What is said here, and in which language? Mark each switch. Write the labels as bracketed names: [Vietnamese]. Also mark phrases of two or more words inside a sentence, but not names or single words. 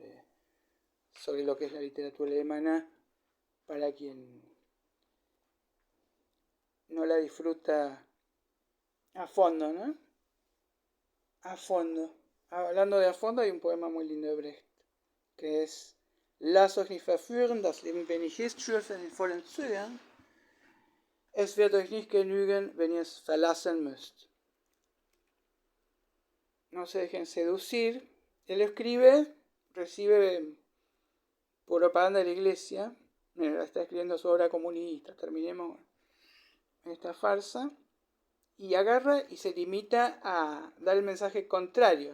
[Spanish] sobre lo que es la literatura alemana para quien no la disfruta a fondo, ¿no? A fondo. Hablando de a fondo, hay un poema muy lindo de Brecht, que es [German] Lasst euch nicht verführen, das Leben wenig ist, schürfe in vollen Zügen. Es wird euch nicht genügen, wenn ihr es verlassen müsst. [Spanish] No se dejen seducir. Él escribe, recibe propaganda de la iglesia. Mira, está escribiendo su obra comunista. Terminemos esta farsa. Y agarra y se limita a dar el mensaje contrario.